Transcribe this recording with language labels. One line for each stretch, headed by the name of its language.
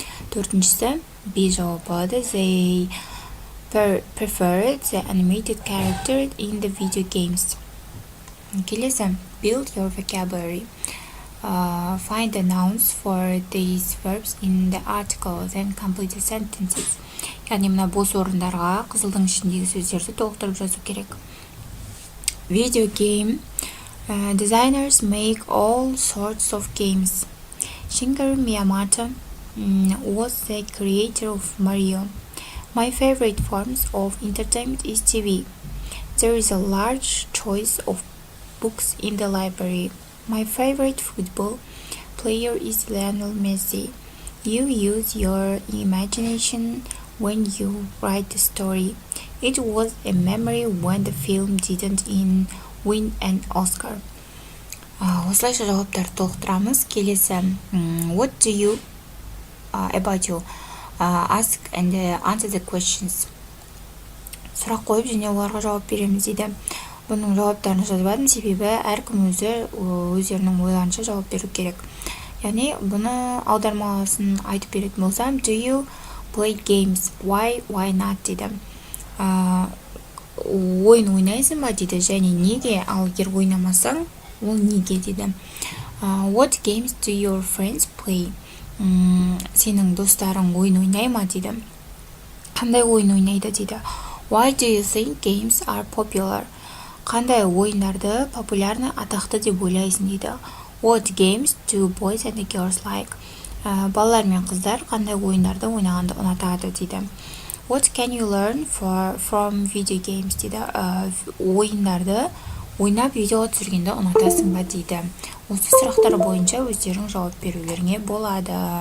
Kazakh: Төртіншісі, B жауабы,
English: they preferred the animated character in the video games. Келесі, build your vocabulary. Find the nouns for these verbs in the article, then complete the sentences.
Kazakh: Яғни мына бос орындарға қызылдың ішіндегі сөздерді толықтырып жазу керек.
English: Video game. Designers make all sorts of games. Shigeru Miyamoto was the creator of Mario. My favorite forms of entertainment is TV. There is a large choice of books in the library. My favorite football player is Lionel Messi. You use your imagination when you write the story. It was a memory when the film didn't win an Oscar.
Kazakh: Осылайша жауаптарды толықтырамыз.
English: Келесі, what do you about you? Ask and answer the questions.
Kazakh: Сұрақ қойып және оларға жауап береміз дейді. Бұның жауаптарын жазбадым, себебі әркім өздерінің ойларынша жауап беру керек. Яғни бұны аудармасын айтып беретін болсам,
English: do you play games? Why not дейді.
Kazakh: Ойын ойнайсың ба дейді, және неге, ал егер ойнамасаң, ол неге дейді.
English: What games do your friends play?
Kazakh: Сенің достарың ойын ойнай ма дейді. Қандай ойын ойнайды дейді.
English: Why do you think games are popular?
Kazakh: Қандай ойындарды популярны, атақты деп ойлайсың дейді.
English: What games do boys and girls like?
Kazakh: Балалар мен қыздар қандай ойындарды ойнағанды ұнатады дейді.
English: What can you learn from video games дейді.
Kazakh: Ойындарды ойнап видеоға түсіргенді ұнатасың ба дейді. Осы сұрақтар бойынша өздерің жауап берулеріңе болады.